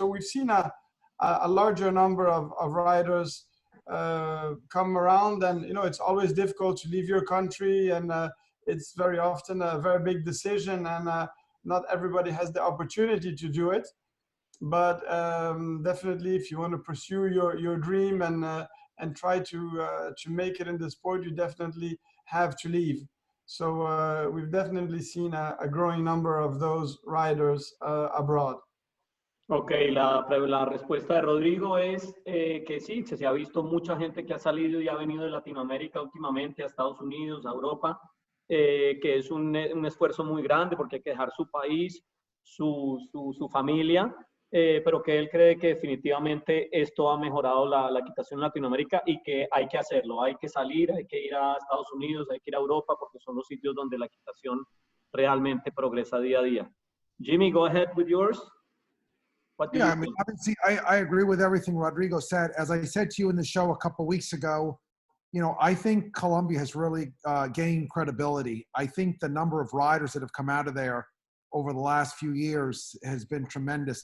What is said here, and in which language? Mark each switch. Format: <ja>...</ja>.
<en>So we've seen a larger number of riders come around, and you know, it's always difficult to leave your country, and it's very often a very big decision, and not everybody has the opportunity to do it. But definitely, if you want to pursue your dream and try to make it in the sport, you definitely have to leave. So we've definitely seen a growing number of those riders abroad.</en> <es>Ok, la respuesta de Rodrigo es que sí, se ha visto mucha gente que ha salido y ha venido de Latinoamérica últimamente a Estados Unidos, a Europa, que es un esfuerzo muy grande porque hay que dejar su país, su familia, pero que él cree que definitivamente esto ha mejorado la equitación en Latinoamérica y que hay que hacerlo, hay que salir, hay que ir a Estados Unidos, hay que ir a Europa, porque son los sitios donde la equitación realmente progresa día a día.</es> <en>Jimmy, go ahead with yours. Yeah, I mean, obviously, I agree with everything Rodrigo said. As I said to you in the show a couple of weeks ago, you know, I think Colombia has really gained credibility. I think the number of riders that have come out of there over the last few years has been tremendous.</en>